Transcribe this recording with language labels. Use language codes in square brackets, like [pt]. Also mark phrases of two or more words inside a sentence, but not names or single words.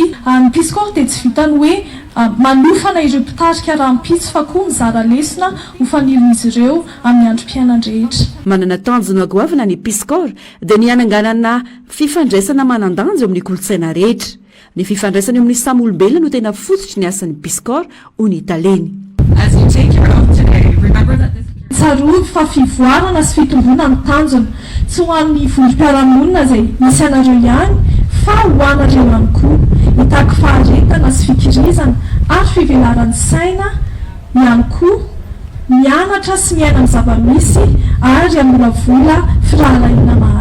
[mg] Ny piskor dia tsy vitany hoe manofana ireo mpitarika raha mpitso fa koa mizara lesona ho fanirian'izy ireo amin'ny androm-piainana rehetra. Manana tanjona goavana ny piskor dia ny hananganana fifandraisana manan-danja eo amin'ny kolotsaina rehetra. Ny fifandraisana eo amin'ny samy olombelona no tena fototra ny asan'ny piskor ho ny taleny. [en] as you take your oath today, remember that this [mg] Tsarovy fa fivoarana sy fitombona ny tanjona tsy ho an'ny vondrom-piarahamonina izay misy anareo ihany fa ho anareo ihany koa hitaky faharetana sy fikirizana ary fivelaran'ny saina ihany koa mianatra sy miaina amin'ny zava-misy ary amolavola firaharahiana maro.